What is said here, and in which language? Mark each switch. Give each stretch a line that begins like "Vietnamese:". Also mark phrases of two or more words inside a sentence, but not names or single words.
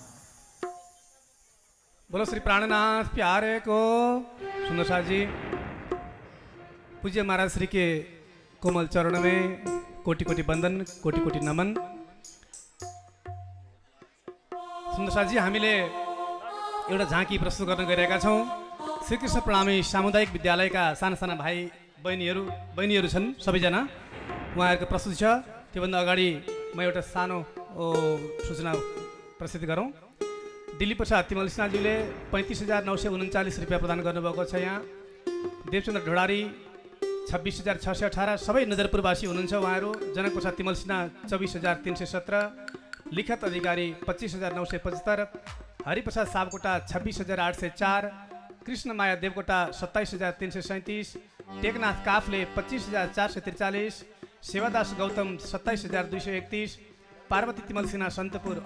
Hindi: बोलो श्री प्राणनाथ प्यारे को। सुंदर साथ जी, पूज्य महाराज श्री के कोमल चरण में कोटि कोटि वंदन, कोटि कोटि नमन। सुंदर साथ जी,
Nepali: हामीले एउटा झाँकी प्रस्तुत गर्न गइरहेका छौँ। श्रीकृष्ण प्रणामी सामुदायिक विद्यालयका साना साना भाइ बहिनीहरू छन् सबैजना, उहाँहरूको प्रस्तुति छ। त्योभन्दा अगाडि म एउटा सानो सूचना प्रसिद्ध गरौँ। दिलीप प्रसाद तिमल सिन्हाज्यूले 35,939 रुपियाँ प्रदान गर्नुभएको छ। यहाँ देवचन्द्र ढोडारी 26,618, सबै नजरपुरवासी हुनुहुन्छ उहाँहरू। जनक प्रसाद तिमल सिन्हा 24,317, लिखत अधिकारी 25,975, हरिप्रसाद सापकोटा 26,804, कृष्ण माया देवकोटा 27,337, टेकनाथ काफले 25,443, सेवादास गौतम 27,231, पार्वती तिमल सिन्हा सन्तपुर